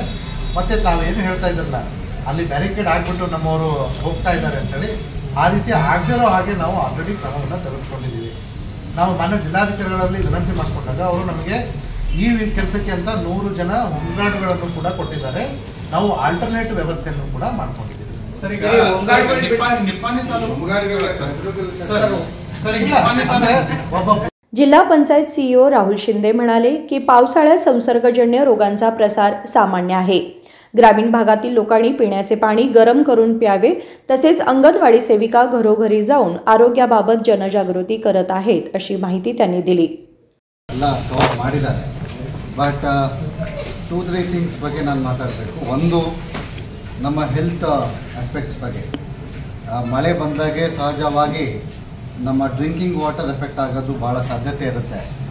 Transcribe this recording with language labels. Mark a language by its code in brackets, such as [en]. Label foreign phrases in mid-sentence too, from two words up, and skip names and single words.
[kn] ಮತ್ತು ತಾವೇನು ಹೇಳ್ತಾ ಇದ್ರಲ್ಲ, ಅಲ್ಲಿ ಬ್ಯಾರಿಕೇಡ್ ಆಗಿಬಿಟ್ಟು ನಮ್ಮವರು ಹೋಗ್ತಾ ಇದ್ದಾರೆ ಅಂತೇಳಿ, ಆ ರೀತಿ ಆಗದೇ ಇರೋ ಹಾಗೆ ನಾವು ಆಲ್ರೆಡಿ ಕ್ರಮವನ್ನು ತೆಗೆದುಕೊಂಡಿದ್ದೀವಿ. ನಾವು ಮಾನ್ಯ ಜಿಲ್ಲಾಧಿಕಾರಿಗಳಲ್ಲಿ ವಿನಂತಿ ಮಾಡಿಕೊಂಡಾಗ ಅವರು ನಮಗೆ ಈ ಕೆಲಸಕ್ಕೆ ಅಂತ 100 ಜನ ಹೋಮ್ಗಾರ್ಡ್ಗಳನ್ನು ಕೂಡ ಕೊಟ್ಟಿದ್ದಾರೆ. ನಾವು ಆಲ್ಟರ್ನೇಟ್ ವ್ಯವಸ್ಥೆಯನ್ನು ಕೂಡ ಮಾಡ್ಕೊಂಡಿದ್ದೀವಿ. [mr] जिल्हा पंचायत CEO राहुल शिंदे म्हणाले की पावसाळ्यात संसर्गजन्य रोगांचा प्रसार सामान्य आहे. ग्रामीण भागातील लोकांनी पिण्याचे पाणी गरम करून प्यावे, तसेच अंगणवाडी सेविका घरोघरी जाऊन आरोग्याबाबत जनजागृती करत आहेत अशी माहिती त्यांनी दिली. [kn] ಎಲ್ಲ ಕವರ್ ಮಾಡಿದ್ದಾರೆ. [en] but 2-3 things [kn] ಬಗ್ಗೆ ನಾನು ಮಾತಾಡಬೇಕು. ಒಂದು, ನಮ್ಮ [en] health aspects [kn] ಬಗ್ಗೆ. ಮಳೆ ಬಂದಾಗೆ ಸಹಜವಾಗಿ ನಮ್ಮ [en] drinking water effect [kn] ಆಗೋದು ಭಾಳ ಸಾಧ್ಯತೆ ಇರುತ್ತೆ.